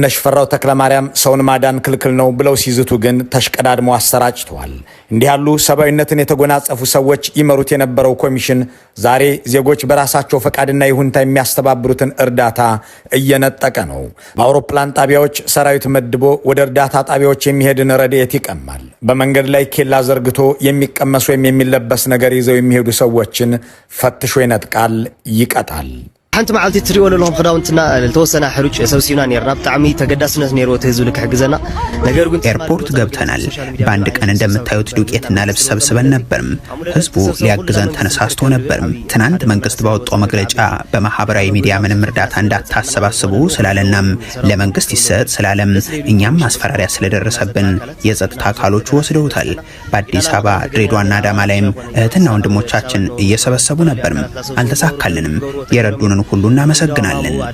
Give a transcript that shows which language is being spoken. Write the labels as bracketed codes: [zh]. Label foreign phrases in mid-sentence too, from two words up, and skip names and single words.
[am] ሽፈራው ተክለማርያም ሰውን ማዳን ክልክል ነው ብለው ሲዝቱ ግን ተሽቀዳድመው አሰራጭተዋል። እንዲህ ያሉ ሰብአዊነትን የተጎናጸፉ ሰዎች ይመሩት የነበረው ኮሚሽን ዛሬ ዜጎች በራሳቸው ፈቃድና ይሁንታ የሚያስተባብሩትን እርዳታ እየነጠቀ ነው። በአውሮፕላን ጣቢያዎች ሰራዊት መድቦ ወደ እርዳታ ጣቢያዎች የሚሄድን ረድኤት ይቀማል። በመንገድ ላይ ኬላ ዘርግቶ የሚቀመስ ወይም የሚለበስ ነገር ይዘው የሚሄዱ ሰዎችን ፈትሾ ይነጥቃል፣ ይቀጣል። [ti] ሓንቲ መዓልቲ ትሪኦ ለለኹም ክዳውንትና ለተወሰነ ሕሩጭ ሰብሲብና ነርና ብጣዕሚ ተገዳስነት ነይሮ ህዝብ ልክሕግዘና ነገር ግን [am] ኤርፖርት ገብተናል። በአንድ ቀን እንደምታዩት ዱቄትና ልብስ ሰብስበን ነበርም። ህዝቡ ሊያግዘን ተነሳስቶ ነበርም። ትናንት መንግስት ባወጣው መግለጫ በማህበራዊ ሚዲያ ምንም እርዳታ እንዳታሰባስቡ ስላለናም ለመንግስት ይሰጥ ስላለም እኛም ማስፈራሪያ ስለደረሰብን የጸጥታ አካሎቹ ወስደውታል። በአዲስ አበባ ድሬዳዋና አዳማ ላይም እህትና ወንድሞቻችን እየሰበሰቡ ነበርም። አልተሳካልንም። የረዱንን ሁሉ እናመሰግናለን።